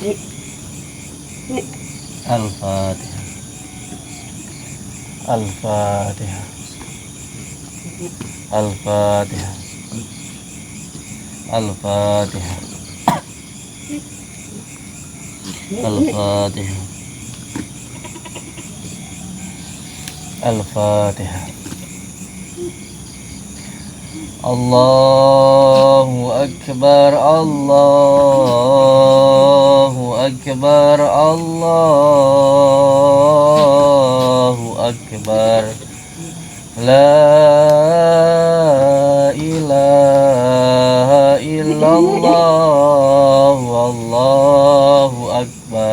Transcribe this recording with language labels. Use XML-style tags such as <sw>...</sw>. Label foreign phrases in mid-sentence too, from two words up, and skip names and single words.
<ar>الفاتحة. الفاتحة. الفاتحة. الفاتحة. الفاتحة. الفاتحة. الله أكبر، الله أكبر، الله أكبر. لا إله إلا الله، الله أكبر.</ar>